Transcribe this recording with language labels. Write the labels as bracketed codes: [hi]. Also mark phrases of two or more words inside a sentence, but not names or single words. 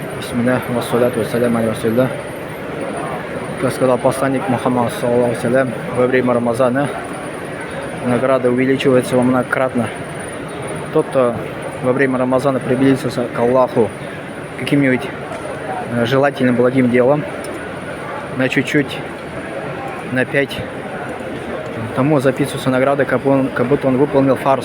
[ar] بسم الله، والصلاة والسلام على رسول الله. [ru] Как сказал посланник Мухаммад, [ar] صلى الله عليه وسلم, [ru] во время Рамазана награда увеличивается во многократно. Тот, кто во время Рамазана приблизился к Аллаху каким-нибудь желательным благим делом, на чуть-чуть, на 5, тому записывается награда, как будто он выполнил фарз.